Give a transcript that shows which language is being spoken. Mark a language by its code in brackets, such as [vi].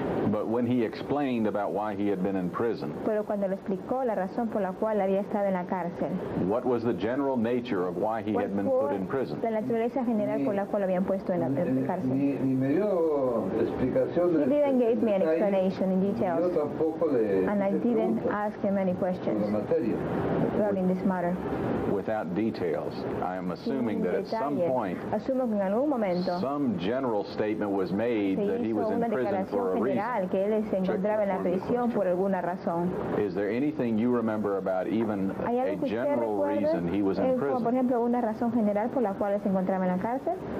[en] But when he explained about why he had been in prison, [es] pero cuando le explicó la razón por la cual había estado en la cárcel, [en] what was the general nature of why he had been put in prison? [es] La naturaleza general por la cual lo habían puesto en la cárcel. Ni me dio explicación. [en] He didn't give me an explanation in details. [es] Yo tampoco le [en] and I didn't ask him any questions regarding this matter. Without details, I am assuming that at some point, [es] asumo que en algún momento, [en] some general statement was made that he was in prison for a reason. [es] Que él se encontraba en la prisión por alguna razón. [en] Is there anything you remember about even a general reason he was in prison? [es] Por ejemplo, una razón general por la cual se encontraba en la cárcel?